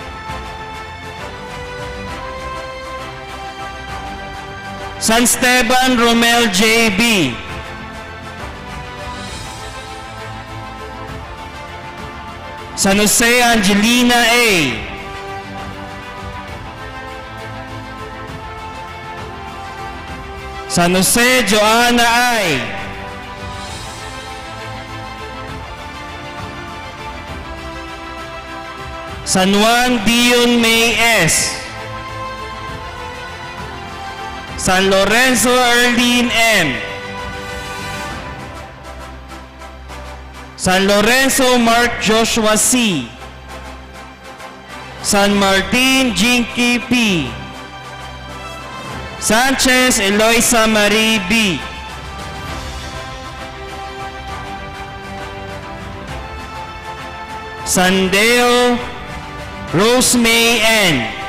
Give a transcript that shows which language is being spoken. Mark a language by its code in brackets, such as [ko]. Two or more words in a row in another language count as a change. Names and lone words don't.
[tl] San Esteban Romel J. B. San Jose Angelina A. San Jose Joanna I. San Juan Dion May S. San Lorenzo Erlene M. San Lorenzo Mark Joshua C. San Martin Jinky P. Sanchez Eloisa Marie B. San Deo Rose May N.